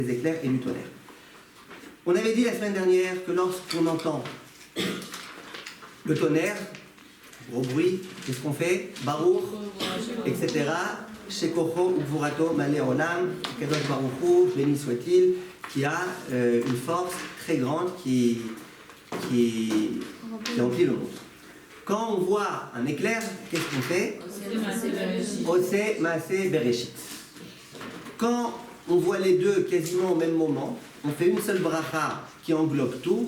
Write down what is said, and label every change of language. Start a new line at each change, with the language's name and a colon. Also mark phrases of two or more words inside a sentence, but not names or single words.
French: des éclairs et du tonnerre. On avait dit la semaine dernière que lorsqu'on entend le tonnerre, gros bruit, qu'est-ce qu'on fait?
Hebrew: Baruch, etc. שכוחו וגבורתו מלא עולם, קדוש ברוך הוא,
French: béni soit-il, qui a une force très grande qui remplit le monde. Quand on voit un éclair, qu'est-ce qu'on fait?
Hebrew: עושה מעשה בראשית.
French: Quand on voit les deux quasiment au même moment, on fait une seule bracha qui englobe tout.